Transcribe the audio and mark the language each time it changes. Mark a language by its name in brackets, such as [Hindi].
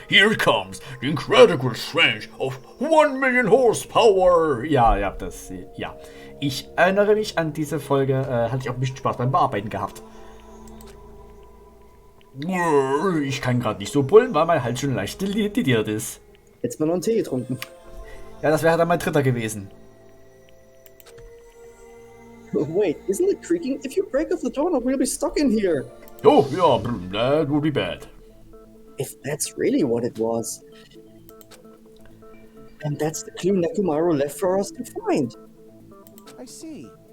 [English] Here comes the incredible strength of 1 million horsepower. [German] Ja, das, ja. Ich erinnere mich an diese Folge, hatte ich auch ein bisschen Spaß beim Bearbeiten gehabt. Ich kann gerade nicht so brüllen, weil mein Hals schon leicht deliert ist. Jetzt mal noch einen Tee getrunken. Ja, das wäre dann mein dritter gewesen. [English] Wait, isn't it creaking? If you break off the doorknob, we'll be stuck in here. Oh, ja, that would be bad. If that's really what it was. And that's the clue Nekomaru left for us to find. I see.